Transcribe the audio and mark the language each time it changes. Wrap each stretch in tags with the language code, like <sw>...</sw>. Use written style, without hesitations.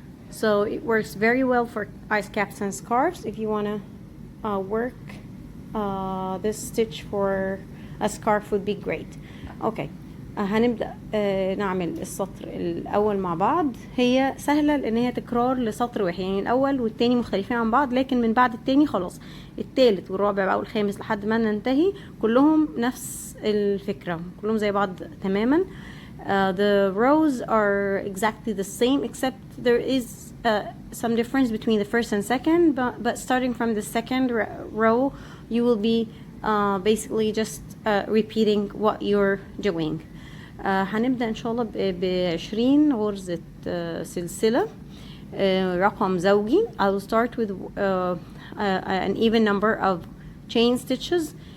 <en>So it works very well for ice caps and scarves. If you want to work this stitch for a scarf would be great. Okay.</en> <ar>هنبدأ نعمل السطر الأول مع بعض. هي سهلة لأن هي تكرار لسطر واحد، يعني الأول والتاني مختلفين عن بعض، لكن من بعد التاني خلاص التالت والرابع بقى والخامس لحد ما ننتهي كلهم نفس الفكرة، كلهم زي بعض تماما.</ar> <en>The rows are exactly the same except there is some difference between the first and second, but starting from the second row you will be basically just repeating what you're doing.</en> <ar>هنبدأ إن شاء الله ب20 غرزة سلسلة رقم زوجي.</ar> <en>I will start with an even number of chain stitches.</en>